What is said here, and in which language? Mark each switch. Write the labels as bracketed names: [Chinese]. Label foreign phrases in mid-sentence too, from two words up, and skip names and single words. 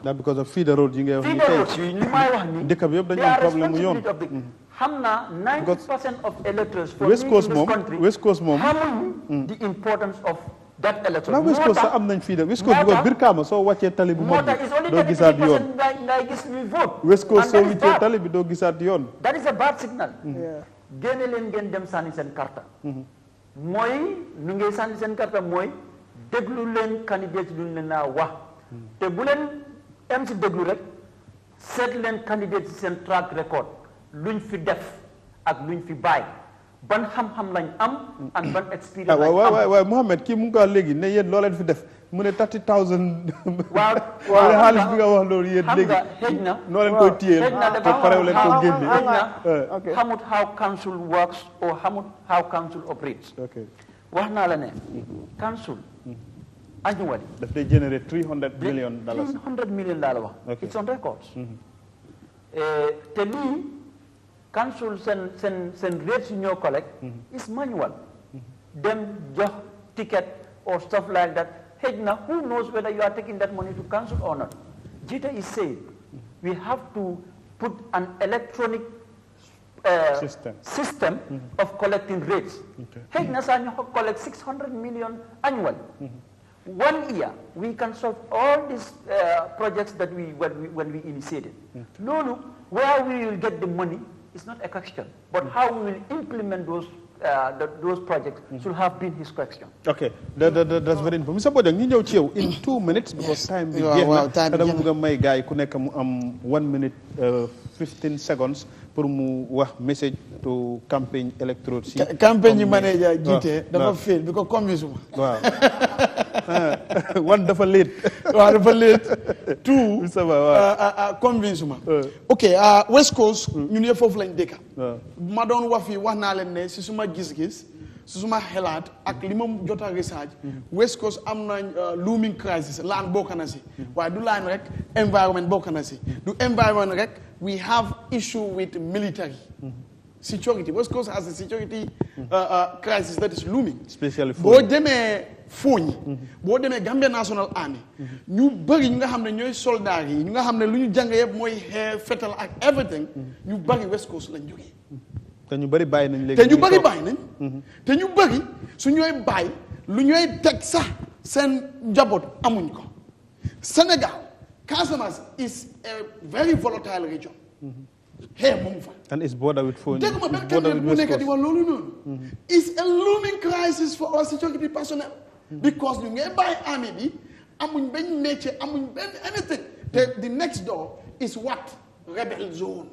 [English] That because of feeder roads, feeder roads, they are responsibility of the 90% of electors for West Coast in this country West Coast the importance of that election. [Wolof] Now West Coast am nañ feeder West Coast because Birkama soo wàccee tali bu mag bi doo gisaat yoon. West Coast soo wàccee tali bi doo gisaat yoon. [English] That is a bad signal. [Wolof] Génne leen ngeen dem sànni seen carte. mooy nu ngay sànni seen carte mooy déglu leen candidate lu leen naa wax te bu leen am si déglu rek seet leen candidate si seen [English] track record [Wolof] luñ fi def ak luñ fi bàyyi ban xam-xam lañ am and ban expérience lañ am. waaw Mohamed kii mu ngi ko léegi ne yéen loo leen fi def mu ne 30,000. waaw xaalis bi nga wax loolu yéen léegi. xam nga xëj na noo leen koy téye te parew leen ko génne. xëj na xamut [English] how council works or [Wolof] xamut [English] how council operates. [Wolof] wax naa la ne council annually daf day generate $300 million. [English] $300 million wax. It's on records. [Wolof] te lii council seen rates ñoo collect [English] is manual. Them jox ticket or stuff like that. Hey, now who knows whether you are taking that money to council or not? Jita is saying we have to put an electronic system of collecting rates. [Wolof] Hey, nasa nyo collect 600 million annually. [English] 1 year, we can solve all these projects that when we initiated. No, where we will get the money is not a question, but how we will implement those projects should have been his question. Okay, that's very important. Mr. [Wolof] Bojang, ñu ñëw ci yow [English] in 2 minutes [Wolof] because time bi jeex na te dama bëgg a may gars yi ku nekk mu am 1 minute 15 seconds pour mu wax [English] message to campaign electorate [Wolof] si campagne manager jiite dafa fail bi ko convince ma waaw one dafa late waaw dafa late two ça va waaw convince ma ok West Coast ñun yëpp foofu lañ dëkka ma doon wax fii wax naa leen ne si suma gis-gis si suma xelaat ak li ma jot a research West Coast am nañ [English] looming crisis [Wolof] land bokk na si waaye du land rek environment bokk na si du environment rek [English] we have issue with military security. West Coast has a security crisis that is looming. Especially for [Wolof] boo demee Foni. boo demee Gambia National Army. ñu bëri ñu nga xam ne ñooy soldats yi ñu nga xam ne lu ñu jàng yëpp mooy xeex fetal ak everything. ñu bëri West Coast lañ jógee. te ñu bëri bàyyi nañ léegi. te ñu bëri bàyyi nañ. te ñu bëri su ñooy bàyyi lu ñooy teg sax seen njaboot amuñ ko. [English] Sénégal Casamance is a very volatile region. Hey, and it's border with Foni. It's a looming crisis for our security personnel because you get by army, nature, anything. The next door is what? Rebel zone.